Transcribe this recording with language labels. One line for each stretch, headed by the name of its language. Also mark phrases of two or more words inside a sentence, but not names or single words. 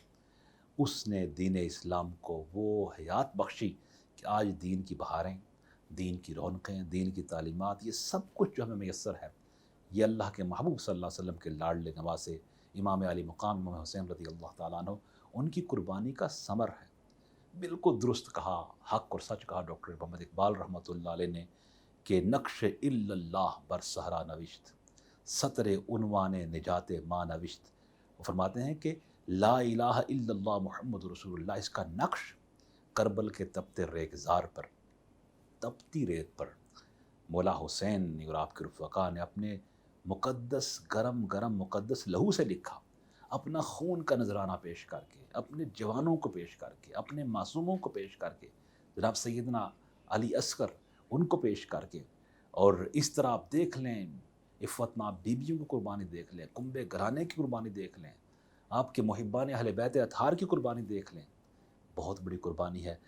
Urdu: اس نے دین اسلام کو وہ حیات بخشی کہ آج دین کی بہاریں، دین کی رونقیں، دین کی تعلیمات، یہ سب کچھ جو ہمیں میسر ہے، یہ اللہ کے محبوب
Arabic: صلی اللہ علیہ وسلم
Urdu: کے لاڈلے نواسے امام علی مقام امام حسین
Arabic: رضی اللہ تعالیٰ عنہ
Urdu: ان کی قربانی کا ثمر ہے۔ بالکل درست کہا، حق اور سچ کہا ڈاکٹر محمد اقبال
Arabic: رحمۃ اللہ علیہ
Urdu: نے کہ
Persian: نقش الا اللہ بر صحرا نوشت، سطر عنوان نجات ما نوشت۔
Urdu: وہ فرماتے ہیں کہ
Arabic: لا الہ الا اللہ محمد رسول اللہ،
Urdu: اس کا نقش کربل کے تپتے ریگزار پر، تپتی ریت پر مولا حسین نے اور آپ کے رفقا نے اپنے مقدس گرم گرم مقدس لہو سے لکھا، اپنا خون کا نذرانہ پیش کر کے، اپنے جوانوں کو پیش کر کے، اپنے معصوموں کو پیش کر کے، جناب سیدنا علی اصغر ان کو پیش کر کے، اور اس طرح آپ دیکھ لیں عفت مآب بیبیوں کی قربانی دیکھ لیں، کنبے گھرانے کی قربانی دیکھ لیں، آپ کے محبان اہل بیت اطہار کی قربانی دیکھ لیں، بہت بڑی قربانی ہے۔